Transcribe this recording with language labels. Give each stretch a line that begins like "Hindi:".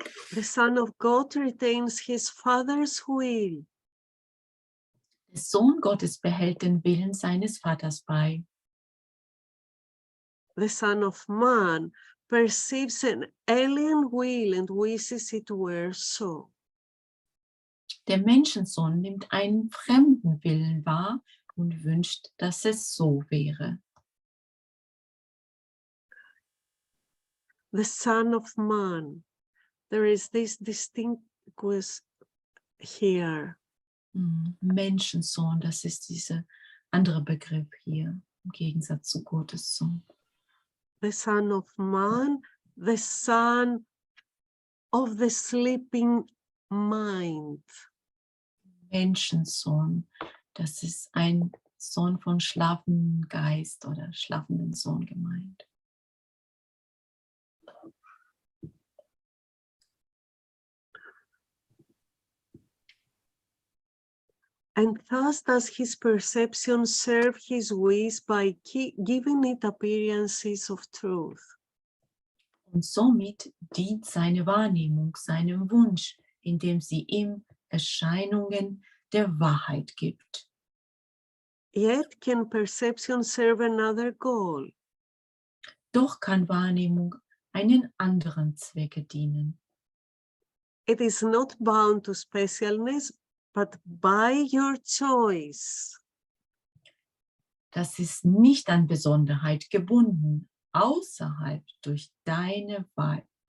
English: The Son of God retains his Father's will.
German: Der Sohn Gottes behält den Willen seines Vaters bei.
English: The Son of Man perceives an alien will and wishes it were so.
German: Der Menschensohn nimmt einen fremden Willen wahr und wünscht, dass es so wäre.
English: The Son of Man. There is this distinguish here.
German: Menschensohn, das ist dieser andere Begriff hier, im Gegensatz zu Gottes Sohn.
English: The Son of Man, the Son of the sleeping mind.
German: Menschensohn, das ist ein Sohn von schlafendem Geist oder schlafenden Sohn gemeint.
English: And thus does his perception serve his wish by giving it appearances of truth.
German: Und somit dient seine Wahrnehmung seinem Wunsch, indem sie ihm Erscheinungen der Wahrheit gibt.
English: Yet can perception serve another goal?
German: Doch kann Wahrnehmung einen anderen Zwecke dienen.
English: It is not bound to specialness, but by your choice.
German: Das ist nicht an Besonderheit gebunden, außer durch deine Wahl.